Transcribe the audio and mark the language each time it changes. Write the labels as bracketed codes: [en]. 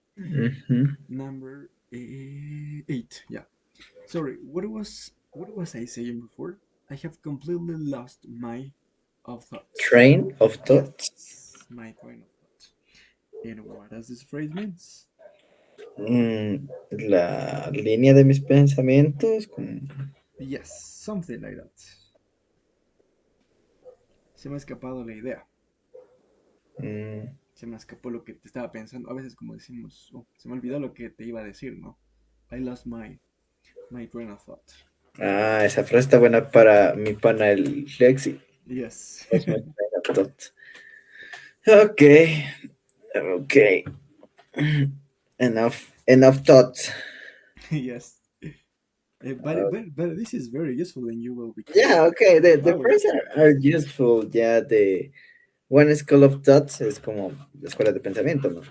[en] mhm. Number eight. Yeah. Sorry. What was I saying before? I have completely lost my of thoughts. Train of thought. Yes, my train of thought. And what does this phrase means? [es] La línea de mis pensamientos. [en] Yes, something like that. [es] Se me ha escapado la idea. Mm, Se me escapó lo que te estaba pensando. A veces como decimos, oh, se me olvidó lo que te iba a decir, ¿no? [en] I lost my train of thought. [es] esa frase está buena para mi pana el Lexi. [en] Yes. Lost my train of thought. Okay, okay. Enough thoughts. Yes. But this is very useful and you will become Yeah, okay. The fluent phrases in are this. useful. Yeah, the one school of thoughts [es] es como la escuela de pensamiento, ¿no?